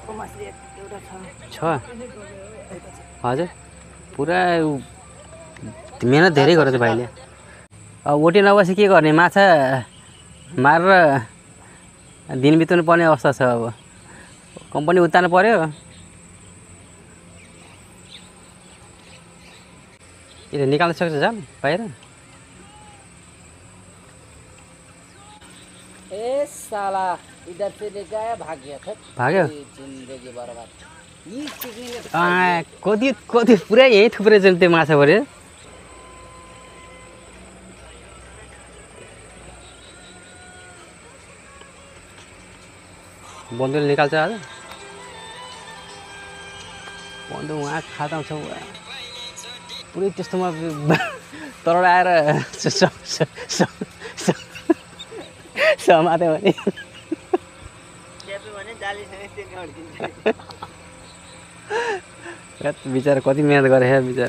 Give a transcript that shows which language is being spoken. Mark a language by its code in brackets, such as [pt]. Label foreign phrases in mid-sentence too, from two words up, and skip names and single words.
[ne] छ हजुर पुरा मेहनत धेरै गर्यो त्यो भाइले। अब ओटी नबसी के गर्ने, माछा मारेर दिन बिताउनु पर्ने अवस्था छ। अब कम्पनी उतार्नु पर्यो। यसले निकाल्न सक्छ जाल बाहिर? [hi] ए साला इधर से लेके आया भाग गया था। [ne] भाग्यो? जिंदगी बर्बाद। यी चिक्ने कति पुरै यहीँ थुप्रै छ त्यो माछा पऱ्यो। बन्दुले निकाल्छ आज। बन्दु उहाँ खातामा छ पुरै त्यस्तोमा तलबाट आएर समात्यो भने बिचरा कति मेहनत गरे बिचरा।